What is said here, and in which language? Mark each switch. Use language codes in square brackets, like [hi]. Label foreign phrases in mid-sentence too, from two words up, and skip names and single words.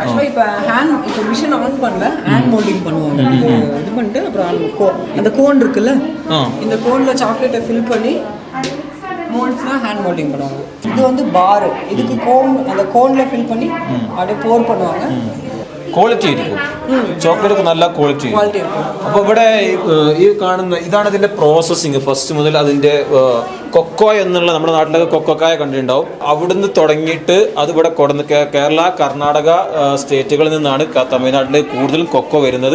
[ta] இப்போ [en] machine on [ta] பண்ணல, [en] hand molding [ta] பண்ணுவாங்க. இது பண்ணிட்டு அப்புறம் அந்த கோன் இருக்குல்ல, இந்த கோன்ல சாக்லேட்டை ஃபில் பண்ணி மோல்ட்ஸ்னா [en] hand molding [ta] பண்ணுவாங்க. இது வந்து பார், இதுக்கு கோன், அந்த கோன்ல ஃபில் பண்ணி அப்படியே போர் பண்ணுவாங்க. [ml] ക്വാളിറ്റി ആയിരിക്കും ചോക്ലേറ്റ്, നല്ല ക്വാളിറ്റി [ta] இருக்கும். [ml] അപ്പോൾ ഇവിടെ ഈ കാണുന്ന ഇതാണ് ഇതിന്റെ പ്രോസസ്സിങ്. ഫസ്റ്റ് മുതൽ അതിന്റെ കൊക്കോ എന്നുള്ള നമ്മുടെ നാട്ടിലൊക്കെ കൊക്കോക്കായ കണ്ടിട്ടുണ്ടാവും. അവിടുന്ന് തുടങ്ങിയിട്ട് അത് ഇവിടെ കൊടുന്ന് കേരള, കർണാടക സ്റ്റേറ്റുകളിൽ നിന്നാണ് തമിഴ്നാട്ടിൽ കൂടുതലും കൊക്കോ വരുന്നത്.